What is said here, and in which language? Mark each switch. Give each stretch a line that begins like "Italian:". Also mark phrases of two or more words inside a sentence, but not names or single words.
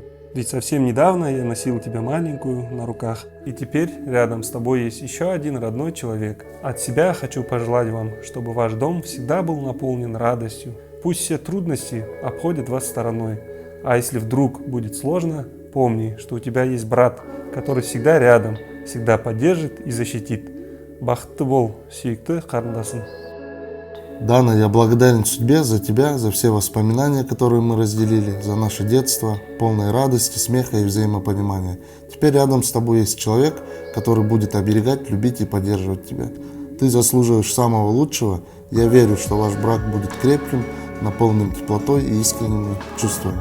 Russian: Ведь совсем недавно я носил тебя маленькую на руках, и теперь рядом с тобой есть еще один родной человек. От себя хочу пожелать вам, чтобы ваш дом всегда был наполнен радостью. Пусть все трудности обходят вас стороной. А если вдруг будет сложно, помни, что у тебя есть брат, который всегда рядом, всегда поддержит и защитит.
Kazakh: Бақытты бол, сүйікті қарындасым.
Russian: Дана, я благодарен судьбе за тебя, за все воспоминания, которые мы разделили, за наше детство, полное радости, смеха и взаимопонимания. Теперь рядом с тобой есть человек, который будет оберегать, любить и поддерживать тебя. Ты заслуживаешь самого лучшего. Я верю, что ваш брак будет крепким, наполненным теплотой и искренними чувствами.